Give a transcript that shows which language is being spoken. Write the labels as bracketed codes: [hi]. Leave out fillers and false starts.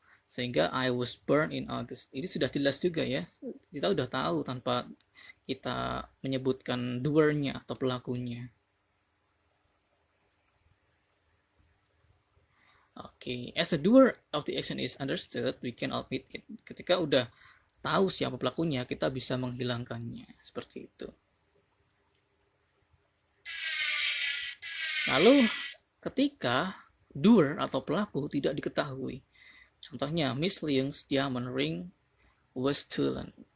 [id] Sehingga [en] I was born in August. [id] Ini sudah jelas juga ya. Kita udah tahu tanpa kita menyebutkan doer-nya atau pelakunya. [en] Oke, as a doer of the action is understood, we can omit it. [id] Ketika udah tahu siapa pelakunya, kita bisa menghilangkannya. Seperti itu. Lalu ketika doer atau pelaku tidak diketahui, contohnya [en] Miss Leung's diamond ring was stolen.